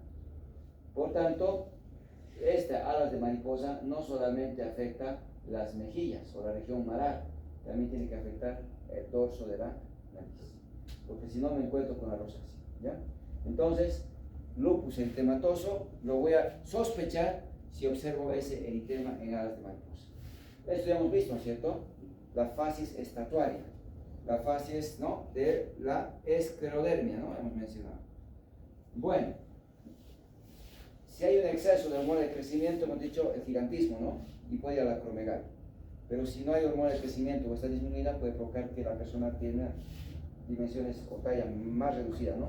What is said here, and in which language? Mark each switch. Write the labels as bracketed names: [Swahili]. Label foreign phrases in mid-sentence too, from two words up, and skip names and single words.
[Spanish] Por tanto, esta alas de mariposa no solamente afecta las mejillas o la región malar, también tiene que afectar el dorso de la nariz, porque si no me encuentro con la rosácea, ¿ya? Entonces, lupus eritematoso lo voy a sospechar si observo ese eritema en alas de mariposa. Esto ya hemos visto, ¿no es cierto? La facies estatuaria, la facies, ¿no?, de la esclerodermia, ¿no?, hemos mencionado. Bueno, si hay un exceso de hormona de crecimiento, hemos dicho el gigantismo, ¿no?, y puede ir a la acromegalia. Pero si no hay hormona de crecimiento o está disminuida, puede provocar que la persona tenga dimensiones o talla más reducida, ¿no?